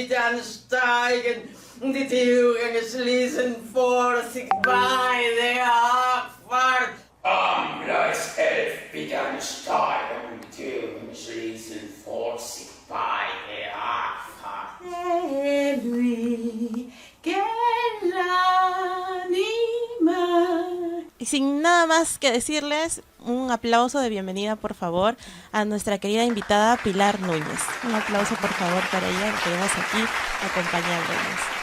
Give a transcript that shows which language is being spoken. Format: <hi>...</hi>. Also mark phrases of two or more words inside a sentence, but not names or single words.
<de>ansteigen, die Türen schließen, Vorsicht bei der Abfahrt. Gleis 11 bitte ansteigen, die Türen schließen, Vorsicht bei der Abfahrt.</de> <es>Y sin nada más que decirles, un aplauso de bienvenida, por favor, a nuestra querida invitada Pilar Núñez. Un aplauso, por favor, para ella, que tenemos aquí acompañándonos.</es>